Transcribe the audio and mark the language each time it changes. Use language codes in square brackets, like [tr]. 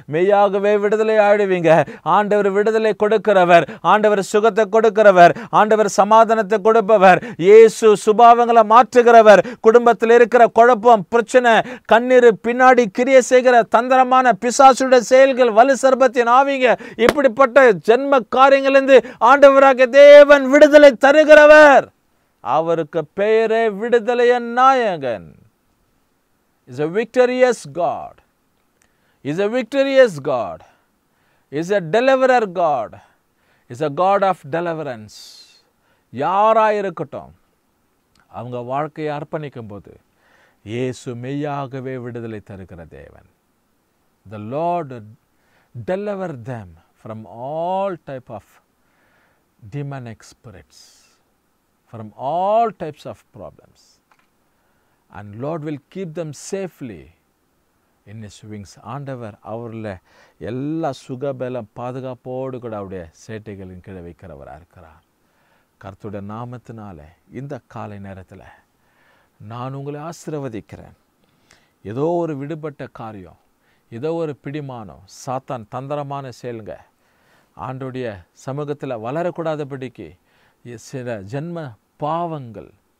[ta] மெய்யாகவே விடுதலை ஆடுவீங்க. ஆண்டவர் விடுதலை கொடுக்கிறவர், ஆண்டவர் சுகத்தை கொடுக்கிறவர், ஆண்டவர் சமாதானத்தை கொடுப்பவர், இயேசு சுபாவங்களை மாற்றுகிறவர். குடும்பத்தில் இருக்கிற குழப்பம், பிரச்சனை, கண்ணீர் பின்னாடி கிரியை செய்கிற தந்திரமான பிசாசுடைய செயல்கள், வலு சர்பத்தின் ஆவிங்க, இப்படிப்பட்ட ஜென்ம காரியங்களிலிருந்து ஆண்டவராக தேவன் விடுதலை தருகிறவர். அவருக்கு பெயரே விடுதலையின் நாயகன். [en] is a victorious God, is a victorious God, is a deliverer God, is a God of deliverance. [ta] யாராயிருக்கட்டும் அவங்க வாழ்க்கையை அர்ப்பணிக்கும் போது இயேசு மெய்யாகவே விடுதலை தருகிற தேவன். [en] The Lord deliver them from all type of demonic spirits, from all types of problems, and Lord will keep them safely in his wings. [ta] ஆண்டவர் அவர்ல எல்லா சுகபலம் பாதுகாப்போடு கூட அவருடைய சேட்டைகளின் கீழே வைக்கிறவராக இருக்கிறார். கர்த்தருடைய நாமத்தினாலே இந்த காலை நேரத்தில் நான் உங்களை ஆசீர்வதிக்கிறேன். ஏதோ ஒரு விடுபட்ட காரியம், ஏதோ ஒரு பிடிமானம், சாத்தான் தந்திரமான செயலுங்க, ஆண்டோடைய சமூகத்தில் வளரக்கூடாதபடிக்கு சில ஜென்ம பாவங்கள்,